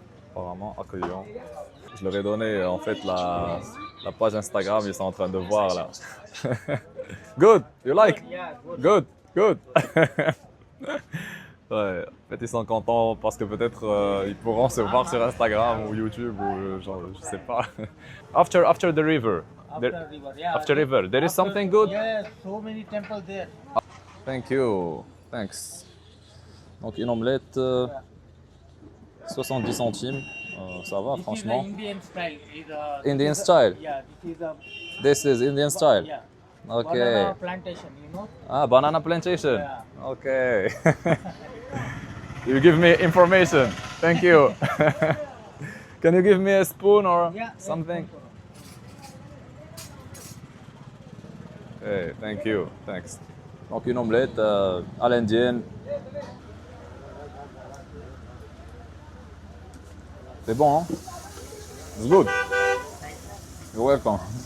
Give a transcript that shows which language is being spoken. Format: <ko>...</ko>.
<fr>Apparemment accueillants. Je leur ai donné en fait la page Instagram, ils sont en train de voir là.</fr> <en>Good, you like? Yeah, good. Good, good.</en> <fr>Ouais, en fait ils sont contents parce que peut-être ils pourront se voir sur Instagram ou YouTube ou genre je sais pas.</fr> <en>After the river. After river, yeah. After river, there is something good? Yes, so many temples there. Thank you, thanks.</en> <fr>Donc une omelette 70 centimes, ça va franchement.</fr> <en>This is the Indian style. Indian style? Yeah, This is Indian style? yeah. Okay. Banana plantation, you know? Ah, banana plantation. Yeah. Okay. You give me information. Thank you. Can you give me a spoon or Yeah. something? Hey, thank you. Thanks.</en> <fr>Donc une omelette à l'indienne. C'est bon, hein?</fr> <en>It's good. You're welcome.</en>